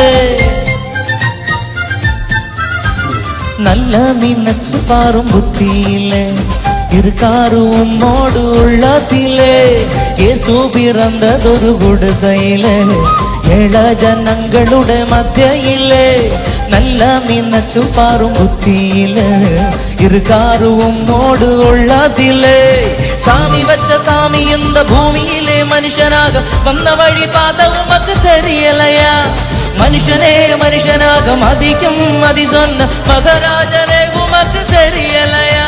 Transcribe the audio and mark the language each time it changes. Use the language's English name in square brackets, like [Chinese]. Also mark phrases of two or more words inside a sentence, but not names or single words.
[Malayalam] നല്ല നിനച്ചു പാറും ബുദ്ധിയിലെ [Tamil] இருக்காரு உம்மோடு உள்ளத்திலே. [Malayalam] യേശു പിറന്നതൊരു കുടിസയിലെ ഏഴ ജനങ്ങളുടെ മധ്യയിലെ നല്ല നിനച്ചു പാറും ബുദ്ധിയിലെ [Tamil] இருக்காரு உம்மோடு உள்ளத்திலே. சாமி வச்ச சாமி இந்த பூமியிலே மனுஷனாக வந்த வழி பார்த்த உமக்கு தெரியலையா? மனுஷனே மனுஷனாக மதிக்கும் மதி சொன்ன மகராஜனே உமக்கு தெரியலையா?